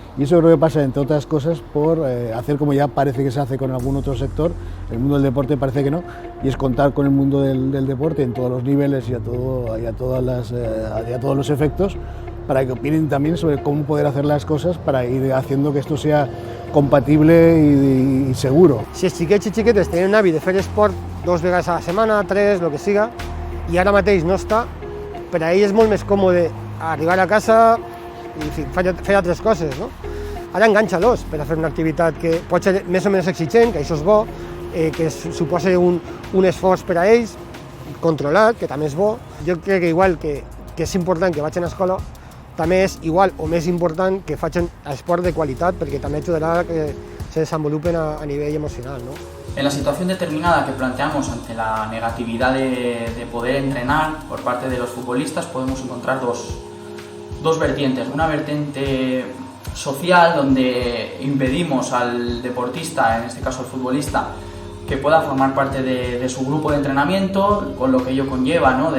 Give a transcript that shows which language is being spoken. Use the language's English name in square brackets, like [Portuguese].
[Spanish] Y eso creo que pasa, entre otras cosas, por hacer como ya parece que se hace con algún otro sector, el mundo del deporte parece que no, y es contar con el mundo del deporte en todos los niveles y a todos los efectos, para que opinen también sobre cómo poder hacer las cosas para ir haciendo que esto sea compatible y seguro. [Catalan] Si els xiquets i xiquetes tenen un hàbit de fer esport 2 vegades a la setmana, 3, el que siga, i ara mateix no està, per a ell és molt més còmode arribar a casa i fer altres coses, no? Ara enganxa-los per a fer una activitat que pot ser més o menys exigent, que això és bo, que suposa un esforç per a ells, controlat, que també és bo. Jo crec que igual que és important que vagin a escola, també és igual o més important que facin esport de qualitat, perquè també ajudarà a que se desenvolupen a nivell emocional, ¿no? [Spanish] En la situación determinada que planteamos ante la negatividad de poder entrenar por parte de los futbolistas, podemos encontrar dos vertientes. Una vertiente social, donde impedimos al deportista, en este caso al futbolista, que pueda formar parte de su grupo de entrenamiento, con lo que ello conlleva, ¿no?